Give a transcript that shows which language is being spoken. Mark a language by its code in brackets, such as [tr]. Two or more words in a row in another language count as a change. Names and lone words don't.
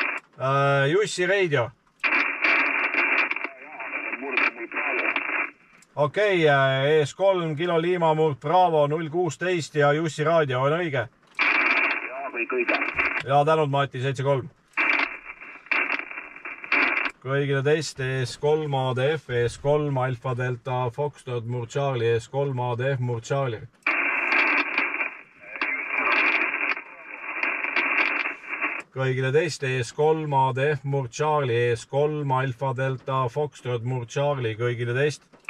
[et] Jussi Radio. okei, ES3 Kilo Lima Murd Bravo 016 ja Jussi raadio on õige? Jaa, kõik õige. Ja tänud, Mati, 73. Kõigile teiste ES3 ADF, ES3 Alfa Delta Foxtrot Murd Charlie, ES3 ADF Murd Charlie. Kõigile teiste ES3 ADF Murd Charlie, ES3 Alfa Delta Foxtrot Murd Charlie, kõigile teist.